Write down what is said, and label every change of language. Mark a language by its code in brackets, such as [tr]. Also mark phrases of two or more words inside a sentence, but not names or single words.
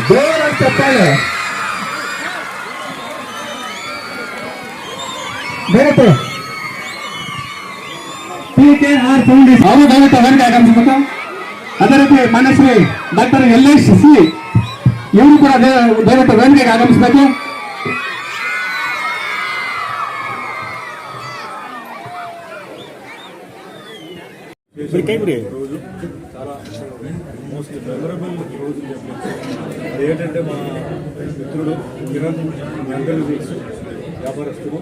[kn] ಜೋರಾಗಿ ಚಪ್ಪಾಳೆ. ದಯವಿಟ್ಟು PKR ಫೌಂಡೇಶನ್ ಅವರು ದಯವಿಟ್ಟು ವೇದಿಕೆ ಆಗಮಿಸಬೇಕು. ಅದೇ ರೀತಿ ಮನಶ್ರೀ ಡಾಕ್ಟರ್ LSC ಇವರು ಕೂಡ ದಯವಿಟ್ಟು ವೇದಿಕೆಗೆ ಆಗಮಿಸಬೇಕು. [te] రోజు చాలా [en] most memorable [te] రోజు అదేంటంటే మా మిత్రుడు కిరణ్ మీ అందరూ తెలుసు, వ్యాపారస్తుడు.